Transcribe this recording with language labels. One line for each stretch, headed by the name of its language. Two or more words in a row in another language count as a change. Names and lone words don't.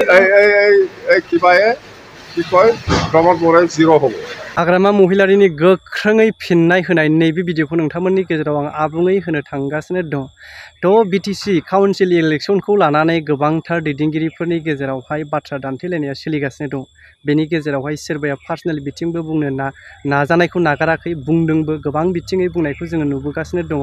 Assamese: কি কয় प्रमद बर'आ जिर' হ'ব
Bodo: हाग्रामा महिलारिनि गोख्रोङै फिननाय होनाय नैबे भिडिअखौ नोंथांमोननि गेजेराव आं आबुङै होनो थांगासिनो दं। थ' बिटिसि काउन्सिल इलेक्सनखौ लानानै गोबांथार दैदेनगिरिफोरनि गेजेरावहाय बाथ्रा दान्थेलायनाया सोलिगासिनो दं। बेनि गेजेरावहाय सोरबाया पार्सनेल बिथिंबो बुंनो नाजानायखौ नागाराखै, बुंदोंबो, गोबां बिथिङै बुंनायखौ जोङो नुबोगासिनो दङ।